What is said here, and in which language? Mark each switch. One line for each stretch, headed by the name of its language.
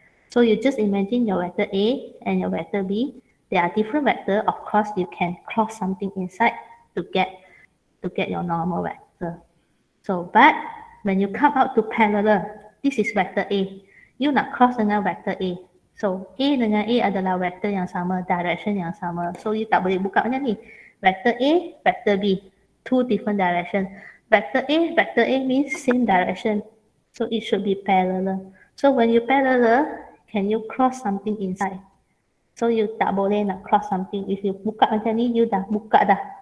English: So you just imagine your vector A and your vector B. They are different vector. Of course, you can cross something inside to get your normal vector. So, but when you come out to parallel, this is vector A.
Malay: You nak cross dengan vector A. So A dengan A adalah vector yang sama, direction yang sama. So you tak boleh buka macam ni.
English: Vector A, vector B, two different direction. Vector A means same direction. So it should be parallel. So when you parallel, can you cross something inside?
Malay: So you tak boleh nak cross something. If you buka macam ni, you dah buka dah.